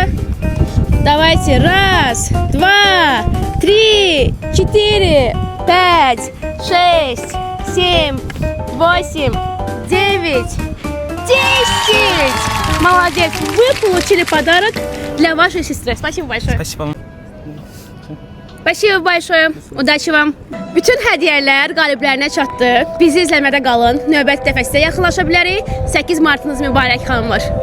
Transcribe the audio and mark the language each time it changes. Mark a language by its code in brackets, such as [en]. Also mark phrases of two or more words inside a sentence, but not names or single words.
[ru] Давайте, 1, 2, 3, 4, 5, 6, 7, 8, 9, 10. Молодец, вы получили подарок для вашей сестры. Спасибо большое. Спасибо. Спасибо большое. Удачи вам. [az] Bütün hədiyyələr qaliblərinə çatdı. Bizi izləmədə qalın. Növbəti dəfə sizə yaxınlaşa bilərik. 8 Martınız mübarək xanımlar.